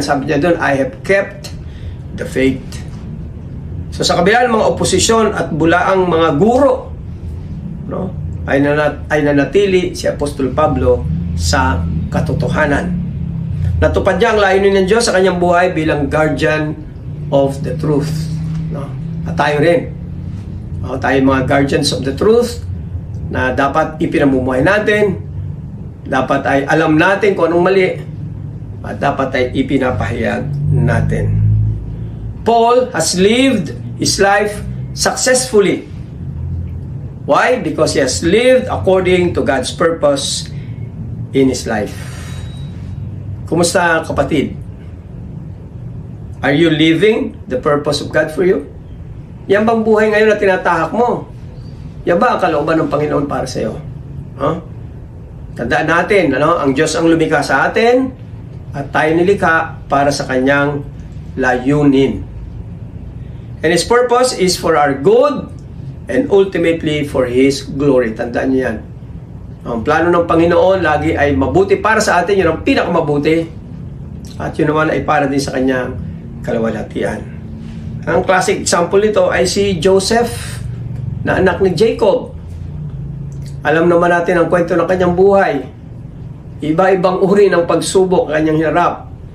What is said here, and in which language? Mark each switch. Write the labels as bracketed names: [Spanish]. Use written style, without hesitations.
[Filipino] Sabi niya doon, [English] I have kept the faith. [Filipino] So sa kabila ng mga oposisyon at bulaang mga guro, no, ay nanatili si Apostol Pablo sa katotohanan. Natupad niya ang layunin ng Diyos sa kanyang buhay bilang [English] guardian of the truth, [Filipino] no? At tayo rin, tayo mga [English] guardians of the truth [Filipino] na dapat ipinamumuhay natin, dapat ay alam natin kung anong mali, at dapat ay ipinapahayag natin. [English] Paul has lived his life successfully. Why? Because he has lived according to God's purpose in his life. [Filipino] Kumusta, kapatid? [English] Are you living the purpose of God for you? [Filipino] Yan bang buhay ngayon na tinatahak mo? Yan ba ang kalooban ng Panginoon para sa iyo? Tandaan natin, ang Diyos ang lumikha sa atin at tayo nilikha para sa kanyang layunin. [English] And His purpose is for our good and ultimately for His glory. [Filipino] Tandaan niyo yan. Ang plano ng Panginoon lagi ay mabuti para sa atin. Yun ang pinakamabuti. At yun naman ay para din sa kanyang kalawalhatian. Ang classic example nito ay si Joseph, na anak ni Jacob. Alam naman natin ang kwento ng kanyang buhay. Iba-ibang uri ng pagsubok ang kanyang hinarap.